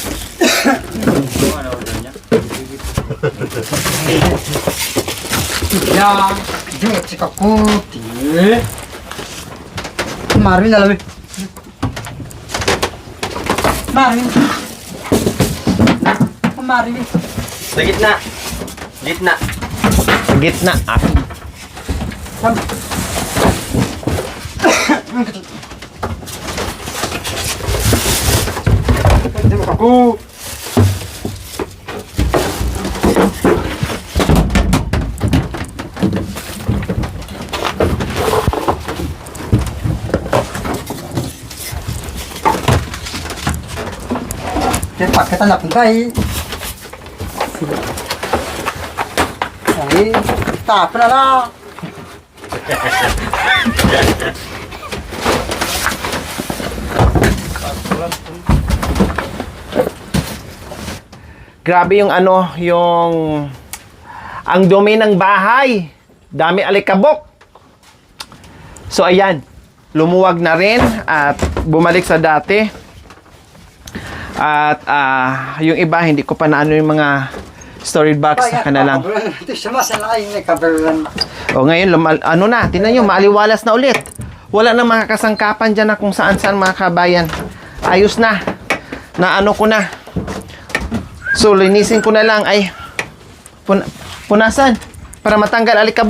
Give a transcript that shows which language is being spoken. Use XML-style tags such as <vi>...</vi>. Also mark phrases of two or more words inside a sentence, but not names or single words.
<ms>Ya, dia cakap putih. Kemarin dah lebih. Kemarin.</ms> <tl>Sa gitna. Gitna. Sa gitna.</tl> <ms>Aku. Cepat kita nak pungkai. Ay, tak pernah lah.</ms> <tl>Grabe yung ang dumi ng bahay. Dami alikabok. So ayan, lumuwag na rin at bumalik sa dati. At yung iba hindi ko pa naano yung mga storage box na lang.</tl> <ms>Itu semua selain ni kabaran.</ms> <tl>O ngayon, tingnan nyo, maaliwalas na ulit. Wala na mga kasangkapan dyan na kung saan-saan mga kabayan. Ayos na. Ko na. So, linisin ko na lang ay punasan para matanggal alikabok.</tl>